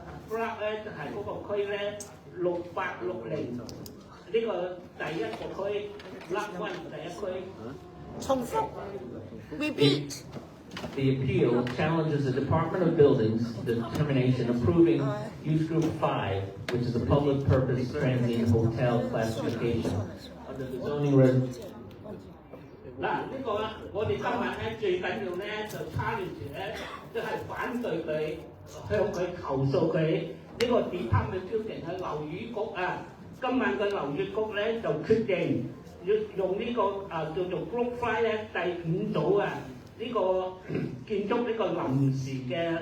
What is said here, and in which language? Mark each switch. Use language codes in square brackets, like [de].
[yue] Block 咧就係嗰個區咧6860，呢個第一個區 Block 1第一區。重複 repeat. [en] The appeal challenges the Department of Buildings' determination approving Use Group 5, which is a public purpose transient hotel classification under the zoning regulations. [yue] 嗱，呢個我哋今日咧最緊要咧就 challenge 咧，即係反對佢，向佢投訴佢呢個 Department of Building 係樓宇局啊，今晚個樓宇局咧就決定要用呢個叫做 Group 5咧第5組啊，呢個建築呢個臨時嘅